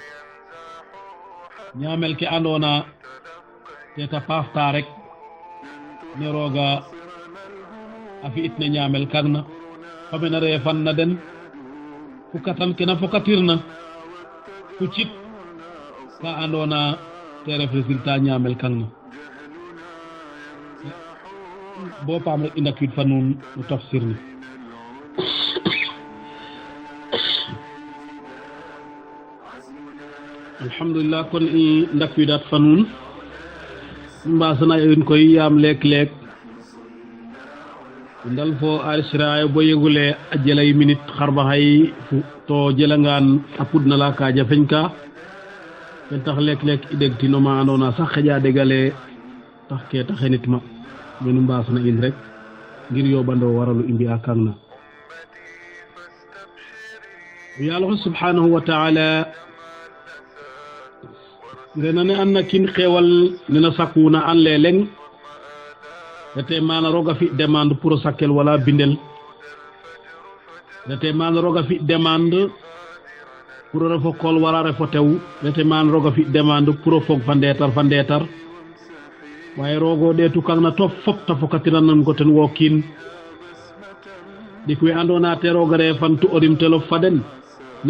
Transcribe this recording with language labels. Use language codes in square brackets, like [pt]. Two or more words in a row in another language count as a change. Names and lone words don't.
[srr] ñaamel ke andoona te ta paafta rek ne rooga a fi'itna ñaamel kangna famena reefan na den fu katan ke na fokatirna fu cit ka andoona te ref résultat ñaamel kangna bo paam rek i ndakwiid fa nuun no tafsir ne alhamdulillah kon i ndakwiidaat fa nuun mbaasana in koy yaam leek-leek ndal fo arsirayo bo yegule a jelay minute xarbaxay to jelangaan a pudna la ka jafeñ ka ten tax leek-leek i deg tino ma andoona sax xeƴa degale tax ke ta xenit ma menu mbaasana in rek ngir yoɓando waralu i mbi'a kangna yàlla [ar] سبحانه وتعالى [srr] ngenane an na kin xewal nena sakuna an le leng rete mana roga fi [fr] demande pour [srr] sakkel wala bindel rete mana roga fi [fr] demande pour [srr] refo kol wala refo tew rete mana roga fi demande pour fog fa ndetar waye rogo de tu kangna to fop ta fokatiran nan ko ten wokin dik we andona te roga re fan tu odim telo faden na